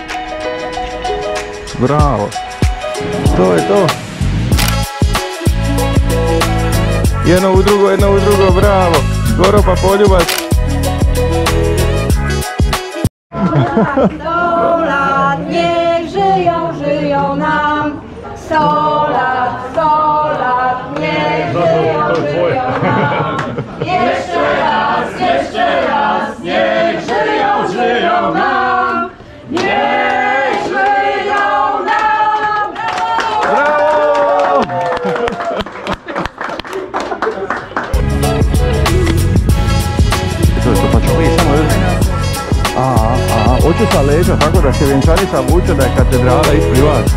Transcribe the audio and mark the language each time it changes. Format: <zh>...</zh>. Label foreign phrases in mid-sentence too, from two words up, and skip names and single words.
<hr>Bravo. To je to. Jedno u drugo, bravo. Skoro pa poljubac.</hr> <pl>Sto lat, niech żyją nam. 100 lat, niech żyją nam. Jeszcze raz, niech żyją nam. Niech żyją nam! Brawo!</pl> <hr>To pa ćemo vidjeti samo hoću sa leđa, tako da se vjenčanica vuče da je katedrala ispred vas.</hr>